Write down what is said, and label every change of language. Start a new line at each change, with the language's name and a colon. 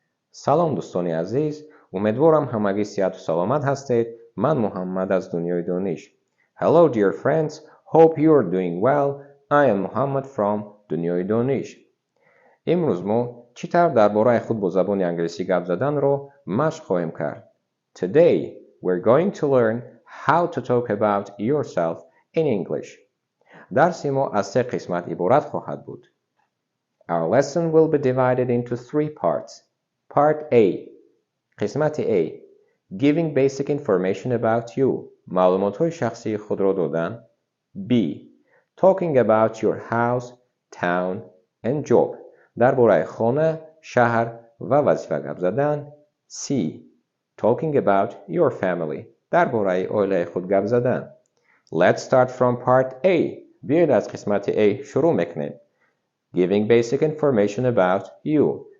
Persian: سلام دوستان عزیز، امیدوارم همگی صحت و سلامت هستید. من محمد از دنیای دانش.
English: Hello dear friends, hope you are doing well. I am Muhammad from دنیای دانش.
Persian: امروز ما چطور درباره خود با زبان انگلیسی گپ زدن رو مشق خواهیم کرد.
English: Today we're going to learn how to talk about yourself in English.
Persian: درس ما از 3 قسمت عبارت خواهد بود.
English: Our lesson will be divided into 3 parts. Part A.
Persian: قسمت A.
English: Giving basic information about you.
Persian: معلومات شخصی خود را دادن.
English: B. Talking about your house, town and job.
Persian: درباره خانه، شهر و وظیفه گپ زدن.
English: C. Talking about your family.
Persian: درباره عائله خود گپ زدن.
English: Let's start from part A.
Persian: بیایید از قسمت A شروع میکنیم.
English: Giving basic information about you.